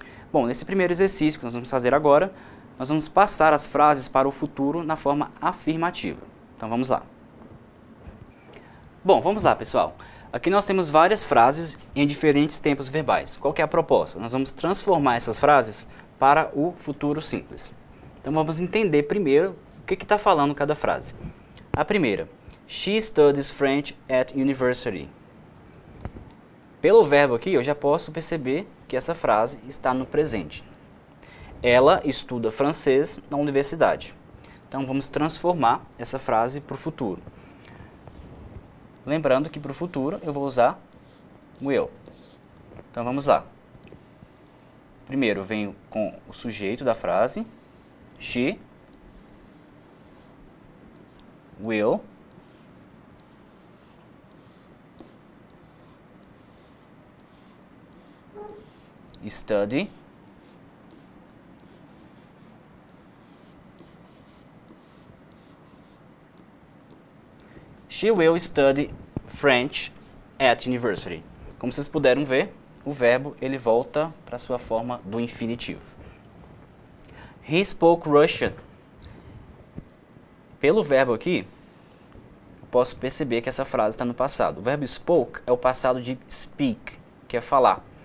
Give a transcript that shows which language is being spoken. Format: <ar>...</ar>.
<pt>Bom, nesse primeiro exercício que nós vamos fazer agora, nós vamos passar as frases para o futuro na forma afirmativa. Então vamos lá. Bom, vamos lá, pessoal. Aqui nós temos várias frases em diferentes tempos verbais. Qual que é a proposta? Nós vamos transformar essas frases para o futuro simples. Então vamos entender primeiro o que está falando cada frase. A primeira,</pt> <en>she studies French at university.</en> <pt>Pelo verbo aqui, eu já posso perceber que essa frase está no presente. Ela estuda francês na universidade. Então vamos transformar essa frase para o futuro. Lembrando que para o futuro eu vou usar will. Então vamos lá. Primeiro eu venho com o sujeito da frase.</pt> <en>She will study She will study French at university.</en> <pt>Como vocês puderam ver, o verbo ele volta para a sua forma do infinitivo.</pt> <en>He spoke Russian.</en> <pt>Pelo verbo aqui, eu posso perceber que essa frase está no passado. O verbo spoke é o passado de speak, que é falar.</pt>